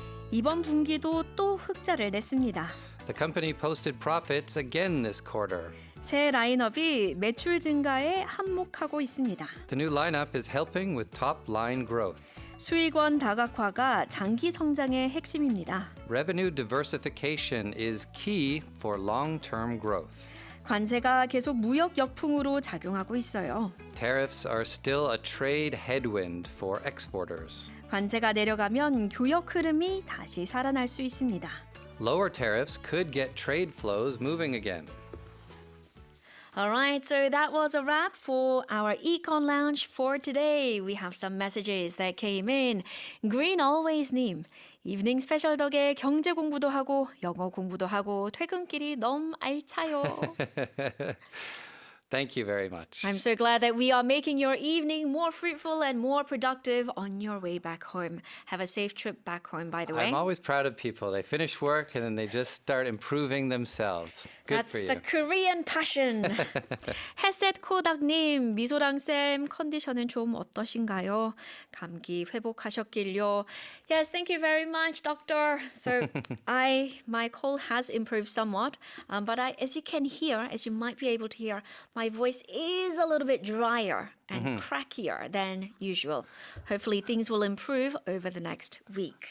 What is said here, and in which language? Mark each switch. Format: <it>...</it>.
<ko>이번 분기도 또 흑자를 냈습니다.</ko> <en>The company posted profits again this quarter.</en> <ko>새 라인업이 매출 증가에 한몫하고 있습니다.</ko> <en>The new lineup is helping with top line growth.</en> <ko>수익원 다각화가 장기 성장의 핵심입니다.</ko> <en>Revenue diversification is key for long-term growth.</en> <ko>관세가 계속 무역 역풍으로 작용하고 있어요.</ko> <en>Tariffs are still a trade headwind for exporters.</en> <ko>관세가 내려가면 교역 흐름이 다시 살아날 수 있습니다.</ko> <en>Lower tariffs could get trade flows moving again. All right, so that was a wrap for our Econ Lounge for today. We have some messages that came in.</en> <ko>Green Always 님, 이브닝 스페셜 덕에 경제 공부도 하고 영어 공부도 하고 퇴근길이 너무 알차요.</ko> <en>Thank you very much. I'm so glad that we are making your evening more fruitful and more productive on your way back home. Have a safe trip back home, by the way. I'm always proud of people. They finish work and then they just start improving themselves. Good That's for you. the Korean passion.</en> <ko>햇셋 코닥님, 미소랑쌤 컨디션은 좀 어떠신가요? 감기 회복하셨길요.</ko> <en>Yes, thank you very much, doctor. So my cold has improved somewhat, but as you can hear, as you might be able to hear, my voice is a little bit drier and crackier than usual. Hopefully things will improve over the next week.</en>